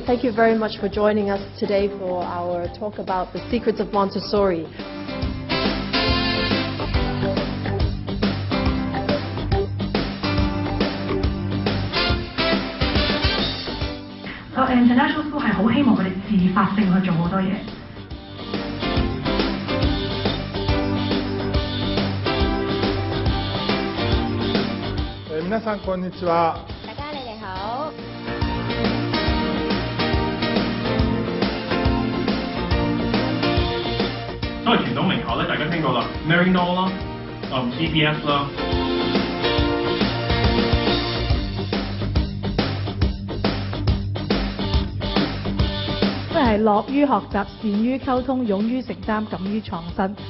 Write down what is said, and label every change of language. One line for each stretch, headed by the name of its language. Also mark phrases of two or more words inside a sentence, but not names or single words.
English: Thank you very much for joining us today for our talk about the secrets of Montessori.
Cantonese: 個
English: international school
Cantonese: 係好希望佢哋自發性去做好多嘢。
Japanese: 皆さんこんにちは。
Cantonese: 大家你哋好。都係傳統名校咧，大家聽過啦 ，Maryknoll 啦，EBS 啦。都係樂於學習、善於溝通、勇於承擔、敢於創新。